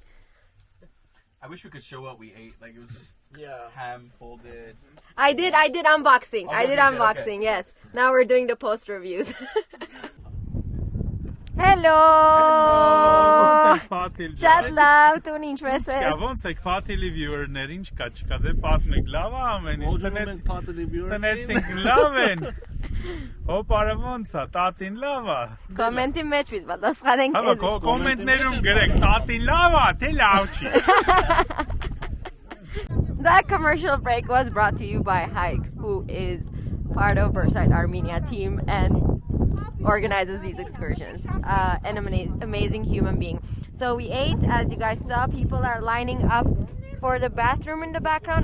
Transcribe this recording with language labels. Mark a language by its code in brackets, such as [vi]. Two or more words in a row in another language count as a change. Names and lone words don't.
[en] I wish we could show what we ate. Like it was just ham folded. I did unboxing. Oh, I did you did, unboxing, okay. yes. Now we're doing the post reviews. Hello. Chat love, tuning dresses. [hy] Ոնց եք փաթիլի viewer-ներ, ինչ կա, չկա, դե պատմեք, լավ է ամեն ինչ, տնեցինք, լավ են, հոպարը ոնց է, տատին լավ է, Կոմենտի մեջ պիտի պատասխանենք հավա, կոմենտներում գրեք, տատին լավ է, թե լավ չի։ [en] That commercial break was brought to you by Haik, who is part of Birthright Armenia team and organizes these excursions. An amazing human being. So we ate, as you guys saw, people are lining up for the bathroom in the background.